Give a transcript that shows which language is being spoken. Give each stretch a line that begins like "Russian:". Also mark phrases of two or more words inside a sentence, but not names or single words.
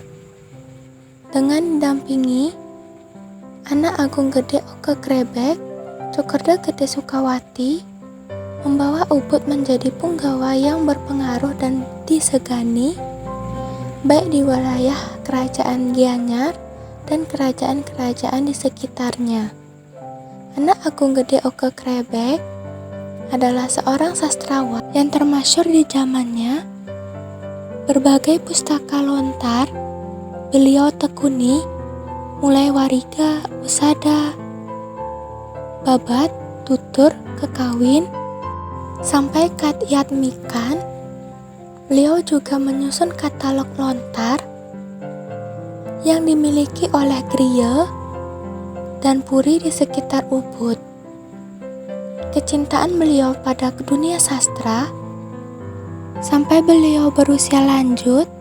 Indonesian: Dengan didampingi Anak Agung Gede Oke Krebek, Cokerda Gede Sukawati membawa Ubud menjadi punggawa yang berpengaruh dan disegani, baik di wilayah Kerajaan Gianyar dan kerajaan-kerajaan di sekitarnya. Anak Agung Gede Oke Krebek adalah seorang sastrawan yang termasyhur di zamannya. Berbagai pustaka lontar beliau tekuni, mulai wariga, usada, babat, tutur, kekawin, sampai katyat mikan. Beliau juga menyusun katalog lontar yang dimiliki oleh griya dan puri di sekitar Ubud. Kecintaan beliau pada dunia sastra sampai beliau berusia lanjut.